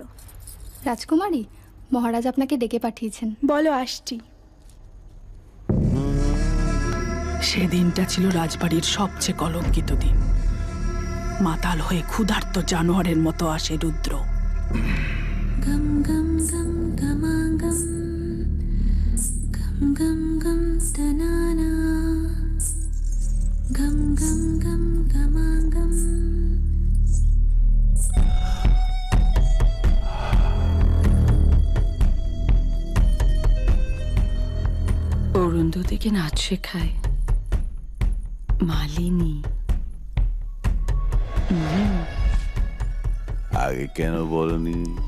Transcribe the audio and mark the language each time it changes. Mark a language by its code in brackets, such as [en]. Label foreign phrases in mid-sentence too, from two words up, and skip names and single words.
[bn] রাজকুমারী, মহারাজ আপনাকে ডেকে পাঠিয়েছেন। বলো, আসছি। সে দিনটা ছিল রাজবাড়ির সবচেয়ে কলঙ্কিত দিন। মাতাল হয়ে ক্ষুধার্ত জানোয়ারের মতো আসে রুদ্র। গম গম গম গমাগম গম গম গম তনানা গম গম গম গমাগম। অরুন্ধতিকে নাচ শেখায় মালিনী। আগে কেন বলনি?